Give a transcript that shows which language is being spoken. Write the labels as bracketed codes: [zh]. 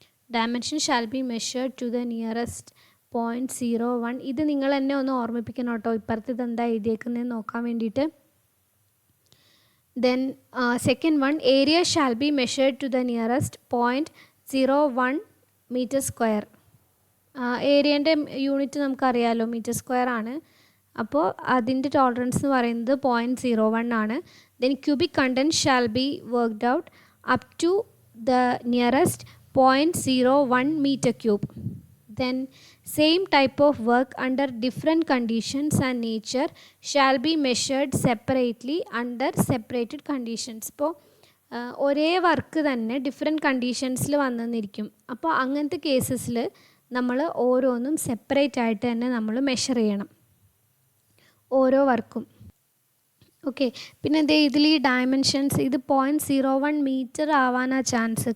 [en] Dimension shall be measured to the nearest 0.01. [ml] ഇത് നിങ്ങൾ എന്നെ ഒന്ന് ഓർമ്മിപ്പിക്കണം കേട്ടോ, ഇപ്പുറത്ത് ഇതെന്താ എഴുതിയേക്കുന്നതെന്ന് നോക്കാൻ വേണ്ടിയിട്ട്. [en] Then second one, area shall be measured to the nearest 0.01 meter square. [ml] ഏരിയൻ്റെ unit നമുക്കറിയാമല്ലോ മീറ്റർ സ്ക്വയർ ആണ്. അപ്പോൾ അതിൻ്റെ ടോളറൻസ് എന്ന് പറയുന്നത് 0.01 ആണ്. [en] Then cubic content shall be worked out up to the nearest 0.01 meter cube. Then same type of work under different conditions and nature shall be measured separately under separated conditions. [ml] ഇപ്പോൾ ഒരേ work തന്നെ different കണ്ടീഷൻസിൽ വന്നെന്നിരിക്കും. അപ്പോൾ അങ്ങനത്തെ കേസസിൽ നമ്മൾ ഓരോന്നും separate ആയിട്ട് തന്നെ നമ്മൾ മെഷർ ചെയ്യണം ഓരോ വർക്കും. ഓക്കെ, പിന്നെ ഇതിൽ ഈ ഡയമെൻഷൻസ് ഇത് 0.01 മീറ്റർ ആവാനാണ് ചാൻസ്.